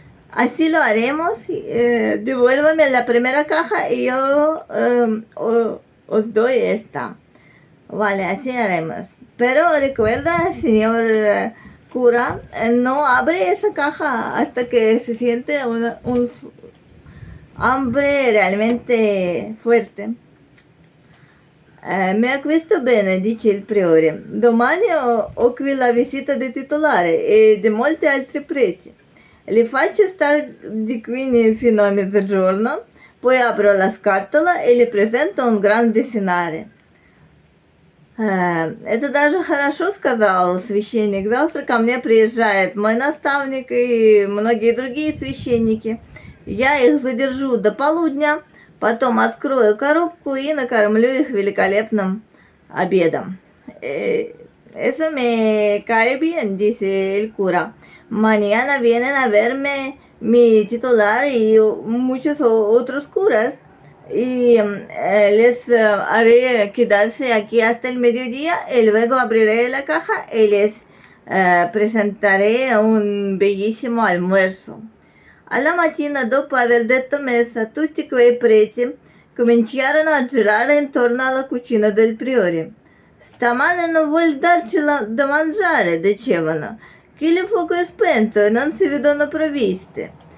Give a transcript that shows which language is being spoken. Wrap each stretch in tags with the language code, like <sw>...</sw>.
<es>Así lo haremos. Devuélvame la primera caja y yo os doy esta. Vale, así haremos. Pero recuerda, señor cura, no abre esa caja hasta que se siente un hambre realmente fuerte.</es> <it>Mi acquisto bene, dice il priore. Domani ho qui la visita del titolare e di molti altri preti. Li faccio stare di qui fino a mezzogiorno, poi apro la scatola e le presento un grande scenare.</it> <ru>Это даже хорошо, сказал священник. Завтра ко мне приезжает мой наставник и многие другие священники. Я их задержу до полудня, потом открою коробку и накормлю их великолепным обедом.</ru> <es>eso me cae bien, dice el cura. Mañana vienen a verme mi titular y muchos otros curas y les haré quedarse aquí hasta el mediodía y luego abriré la caja y les presentaré un bellissimo almuerzo.</es> <it>Alla mattina, dopo aver detto messa, tutti quei preti cominciarono a girare intorno alla cucina del priore. Stamane non vuol darci da mangiare, dicevano, che il fuoco è spento e non si vedono provviste.</it>